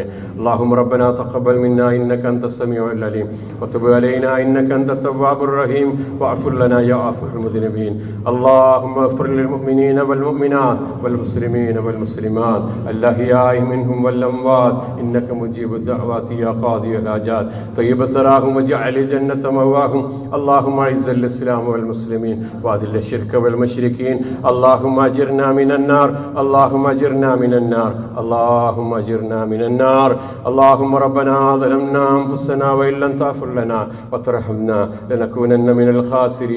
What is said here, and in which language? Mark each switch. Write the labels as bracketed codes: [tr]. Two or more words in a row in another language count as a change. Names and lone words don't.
[ar] اللهم ربنا تقبل منا إنك أنت السميع العليم وتب علينا إنك أنت التواب الرحيم واعف لنا يا غفور المذنبين. اللهم اغفر للمؤمنين والمؤمنات والمسلمين والمسلمات الأحياء منهم والأموات إنك مجيب الدعوات يا قاضي الحاجات طيب سراهم واجعل الجنة مواهم. اللهم اعز الإسلام والمسلمين وأذل الشرك والمشركين. اللهم أجرنا من النار. اللهم أجرنا من النار. اللهم أجرنا من النار. اللهم ربنا ظلمنا أنفسنا وإن لم تغفر لنا وترحمنا لنكونن من الخاسرين.